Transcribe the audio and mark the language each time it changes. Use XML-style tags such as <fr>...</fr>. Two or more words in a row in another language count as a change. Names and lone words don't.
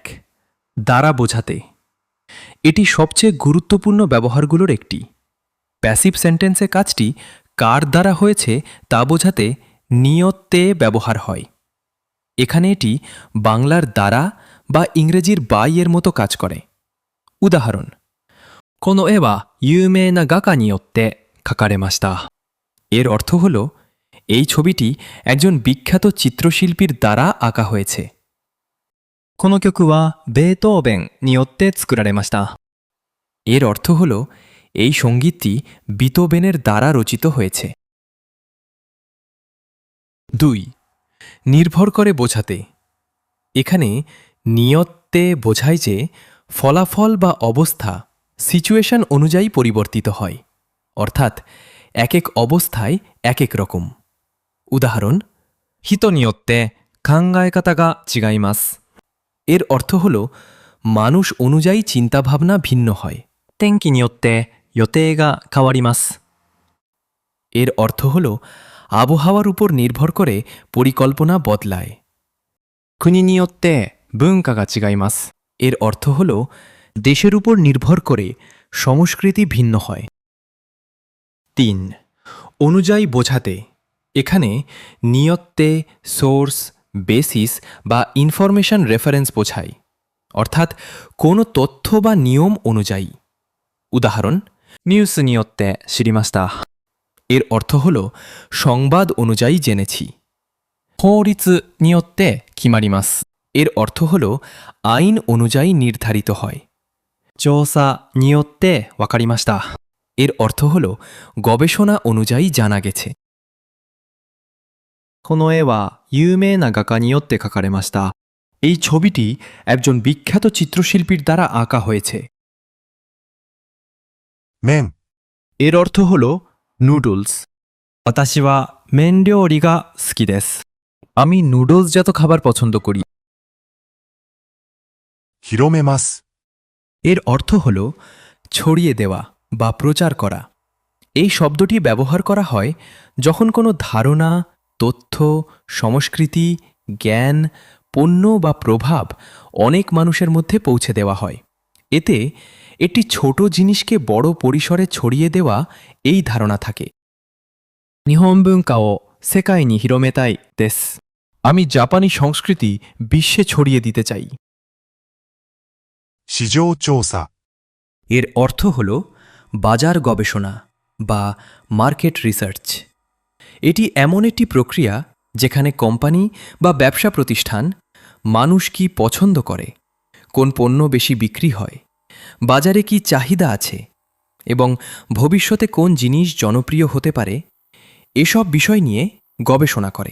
<bn>দ্বারা বোঝাতে এটি সবচেয়ে গুরুত্বপূর্ণ ব্যবহারগুলোর একটি</bn> <en>passive sentence</en> <bn>কাজটি কার দ্বারা হয়েছে তা বোঝাতে নিয়ত্তে ব্যবহার হয় এখানে এটি বাংলার দ্বারা বা ইংরেজির বাই এর মতো কাজ করে উদাহরণ</bn> <ja>この絵は有名な画家によって描かれました。</ja> <bn>এর অর্থ হল এই ছবিটি একজন বিখ্যাত চিত্রশিল্পীর দ্বারা আঁকা হয়েছে</bn> <ja>この曲はベートーベンによって作られました。</ja> <bn>এর অর্থ হল এই সঙ্গীতটি বিতোবেনের দ্বারা রচিত হয়েছে 2. নির্ভর করে বোঝাতে এখানে নিয়ত্তে বোঝায় যে ফলাফল বা অবস্থা সিচুয়েশন অনুযায়ী পরিবর্তিত হয় অর্থাৎ এক এক অবস্থায় এক এক রকম উদাহরণ</bn> <ja>人によって考え方が違います。</ja> <bn>এর অর্থ হল মানুষ অনুযায়ী চিন্তাভাবনা ভিন্ন হয়</bn> <ja>天気によって予定が変わります。</ja> <bn>এর অর্থ হল আবহাওয়ার উপর নির্ভর করে পরিকল্পনা বদলায়</bn> <ja>国によって文化が違います。</ja> <bn>এর অর্থ হল দেশের উপর নির্ভর করে সংস্কৃতি ভিন্ন হয় 3. অনুযায়ী বোঝাতে এখানে নিয়ত্তে</bn> <en>source basis</en> <bn>বা</bn> <en>information reference</en> <bn>বোঝায় অর্থাৎ কোনো তথ্য বা নিয়ম অনুযায়ী উদাহরণ</bn> <ja>ニュースによって知りました。</ja> <bn>এর অর্থ হল সংবাদ অনুযায়ী জেনেছি</bn> <ja>法律によって決まります。</ja> <bn>এর অর্থ হল আইন অনুযায়ী নির্ধারিত হয়</bn> <ja>調査によって分かりました。</ja> <bn>এর অর্থ হল গবেষণা অনুযায়ী জানা গেছে</bn> <ja>この絵は有名な画家によって描かれました。</ja> <bn>এই ছবিটি একজন বিখ্যাত চিত্রশিল্পীর দ্বারা আঁকা হয়েছে</bn> <ja>麺、</ja> <bn>এর অর্থ হল নুডলস</bn> <ja>私は麺料理が好きです。</ja> <bn>আমি নুডলসজাত খাবার পছন্দ করি</bn> <ja>広めます。</ja> <bn>এর অর্থ হল ছড়িয়ে দেওয়া বা প্রচার করা এই শব্দটি ব্যবহার করা হয় যখন কোনো ধারণা তথ্য সংস্কৃতি জ্ঞান পণ্য বা প্রভাব অনেক মানুষের মধ্যে পৌঁছে দেওয়া হয় এতে একটি ছোট জিনিসকে বড় পরিসরে ছড়িয়ে দেওয়া এই ধারণা থাকে</bn> <ja>日本文化を世界に広めたいです。</ja> <bn>আমি জাপানি সংস্কৃতি বিশ্বে ছড়িয়ে দিতে চাই</bn> <ja>市場調査、</ja> <bn>এর অর্থ হল বাজার গবেষণা বা</bn> <en>market research</en> <bn>এটি এমন একটি প্রক্রিয়া যেখানে কোম্পানি বা ব্যবসা প্রতিষ্ঠান মানুষ কি পছন্দ করে কোন পণ্য বেশি বিক্রি হয় বাজারে কি চাহিদা আছে এবং ভবিষ্যতে কোন জিনিস জনপ্রিয় হতে পারে এসব বিষয় নিয়ে গবেষণা করে</bn>